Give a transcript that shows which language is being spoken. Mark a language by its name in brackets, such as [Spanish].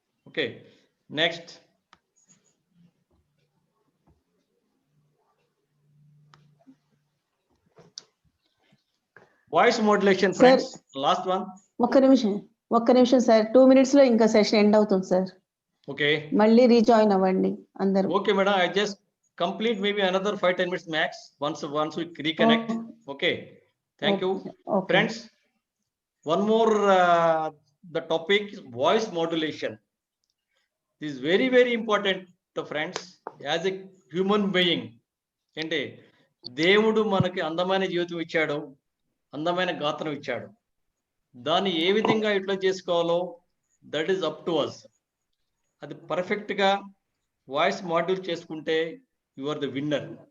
[English] Okay, next voice modulation. Friends last one. [Telugu] ఒక్క నిమిషం sir, 2 minutes లో ఇంకా సెషన్ ఎండ్ అవుతుంది సార్. ఓకే, మళ్ళీ రీజాయిన్ అవ్వండి అందరూ. [English] Okay madam, I just complete maybe another 5-10 minutes max once we reconnect. Okay, thank you. Okay. Friends, one more the topic is voice modulation. This is very very important to friends. As a human being, [Telugu] అంటే దేవుడు మనకి అందమైన జీవితం ఇచ్చాడు, అందమైన గాత్రం ఇచ్చాడు. దాన్ని ఏ విధంగా యూటిలైజ్ చేసుకోవాలో [English] That is up to us. [Telugu] అది పర్ఫెక్ట్గా వాయిస్ మాడ్యూల్ చేసుకుంటే [English] You are the winner.